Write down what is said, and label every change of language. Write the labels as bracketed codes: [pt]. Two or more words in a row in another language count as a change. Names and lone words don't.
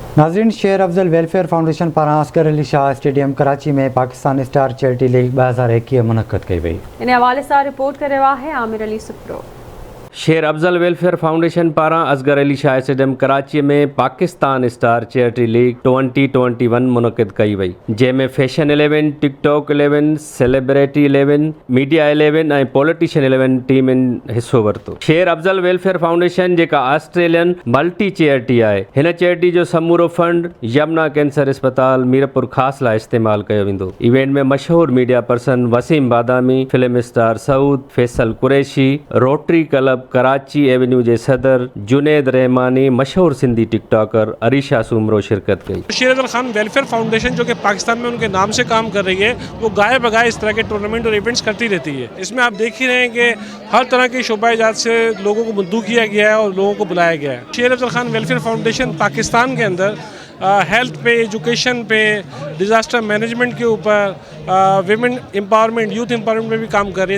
[sd] नाज़रीन, शेर अफजल वेलफेयर फाउंडेशन पारां असगर अली शाह स्टेडियम कराची में पाकिस्तान स्टार चैरिटी लीग 2021 मुनक़द कई वई। इन हवाले सां रिपोर्ट करे रहा है आमिर अली सुप्रो। शेर अफजल वेलफेयर फाउंडेशन पारां असगर अली शाह स्टेडियम कराची में पाकिस्तान स्टार चैरिटी लीग 2021 मुनक़द कई वई, जंहिंमें फैशन 11, टिकटॉक 11, सेलिब्रिटी 11, मीडिया 11 ऐं पॉलिटिशियन 11 टीमनि हिसो वरितो। शेर अफजल वेलफेयर फाउंडेशन जेका [en] Australian multi charity [sd] आहे, हिन चैरिटी जो समूरो फंड यमुना कैंसर अस्पताल मीरपुर ख़ासि लाइ इस्तेमालु कयो वेंदो। इवेंट में मशहूर [en] media person [sd] वसीम बादामी, [en] film star [sd] सऊद, फैसल कुरैशी, रोटरी क्लब कराची एवेन्यू जे सदर जुनेद रहमानी, मशहूर सिंधी टिकटॉकर अरीशा सुमरो शिरकत की। [ur] شیر افضل خان ویلفیئر فاؤنڈیشن جو کہ پاکستان میں ان کے نام سے کام کر رہی ہے، وہ گاہے بگاہے اس طرح کے ٹورنامنٹ اور ایونٹس کرتی رہتی ہے. اس میں آپ دیکھ ہی رہے ہیں کہ ہر طرح کی شعبہ جات سے لوگوں کو مدعو کیا گیا ہے اور لوگوں کو بلایا گیا ہے. شیر افضل خان ویلفیئر فاؤنڈیشن پاکستان کے اندر ہیلتھ پہ، ایجوکیشن پہ, [en] disaster management [ur] کے اوپر, [en] women empowerment, youth empowerment [ur] میں بھی کام کر رہی ہے.